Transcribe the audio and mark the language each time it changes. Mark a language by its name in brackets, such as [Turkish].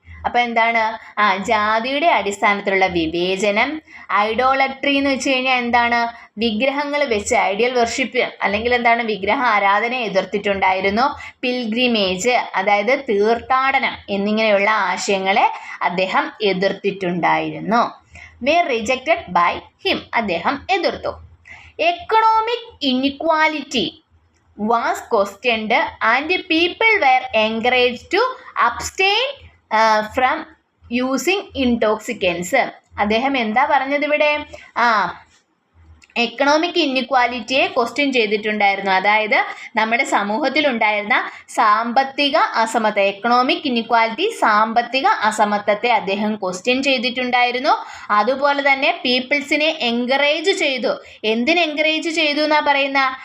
[Malayalam] അപ്പം ജാതിയുടെ അടിസ്ഥാനത്തിലുള്ള വിവേചനം. ഐഡോളട്രി എന്ന് വെച്ച് കഴിഞ്ഞാൽ വിഗ്രഹങ്ങൾ വെച്ച് ഐഡിയൽ വർഷിപ്പ് അല്ലെങ്കിൽ വിഗ്രഹ ആരാധനയെ എതിർത്തിട്ടുണ്ടായിരുന്നു. പിൽഗ്രിമേജ് അതായത് തീർത്ഥാടനം എന്നിങ്ങനെയുള്ള ആശയങ്ങളെ അദ്ദേഹം എതിർത്തിട്ടുണ്ടായിരുന്നു. [English] were rejected by him, [Malayalam] അദ്ദേഹം എതിർത്തു. [English] Economic inequality was questioned and people were encouraged to abstain from using intoxicants. [Malayalam] അദ്ദേഹം എന്താ പറഞ്ഞത് ഇവിടെ? എക്കണോമിക് ഇൻഇക്വാലിറ്റിയെ ക്വസ്റ്റ്യൻ ചെയ്തിട്ടുണ്ടായിരുന്നു. അതായത് നമ്മുടെ സമൂഹത്തിലുണ്ടായിരുന്ന സാമ്പത്തിക അസമത്വം, എക്കണോമിക് ഇൻഇക്വാലിറ്റി, സാമ്പത്തിക അസമത്വത്തെ അദ്ദേഹം ക്വസ്റ്റ്യൻ ചെയ്തിട്ടുണ്ടായിരുന്നു. അതുപോലെ തന്നെ പീപ്പിൾസിനെ എൻകറേജ് ചെയ്തു. എന്തിന് എൻകറേജ് ചെയ്തു എന്നാ പറയുന്ന?